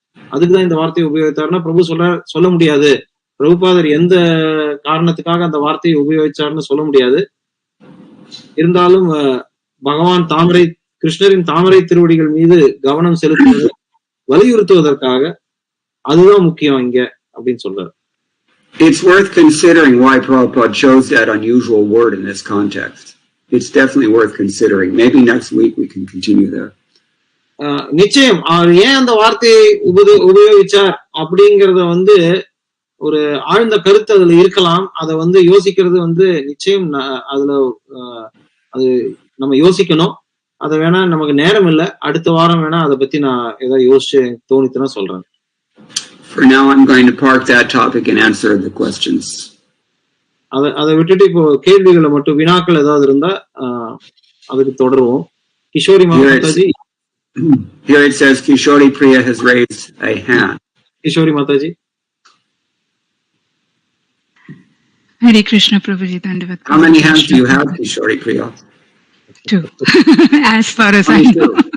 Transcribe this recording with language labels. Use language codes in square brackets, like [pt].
[ta] அதுக்குதான் இந்த வார்த்தையை உபயோகித்தாருன்னா பிரபு சொல்ல முடியாது. பிரபுபாதர் எந்த காரணத்துக்காக அந்த வார்த்தையை உபயோகிச்சாருன்னு சொல்ல முடியாது. இருந்தாலும் பகவான் கிருஷ்ணரின் தாமரை திருவடிகள் மீது கவனம் செலுத்துவது வலியுறுத்துவதற்காக அதுதான் முக்கியம் இங்க அப்படின்னு சொல்றாரு. [en] It's worth considering why Prabhupada chose that unusual word in this context. It's definitely worth considering. Maybe next week we can continue there. [ta] நிச்சயம் அவர் ஏன் அந்த வார்த்தையை உபயோகிச்சார் அப்படிங்கறத வந்து ஒரு ஆழ்ந்த கருத்து அதுல இருக்கலாம். அதை வந்து யோசிக்கிறது வந்து நிச்சயம் அதுல அது நம்ம யோசிக்கணும். அதை வேணா நமக்கு நேரம் இல்லை, அடுத்த வாரம் வேணா அதை பத்தி நான் ஏதாவது யோசிச்சு தோணித்துனா சொல்றேன். [en] For now I'm going to park that topic and answer the questions. [ta] அதை விட்டுட்டு இப்போ கேள்விகளை மட்டும், வினாக்கள் ஏதாவது இருந்தா அதுக்கு தொடருவோம். Kishori Mataji. [en] Here it says Kishori Priya has raised a hand. Kishori Mataji. Hare Krishna Prabhuji, Dandavat. How many hands do you have, Kishori Priya? 2. As far as I know.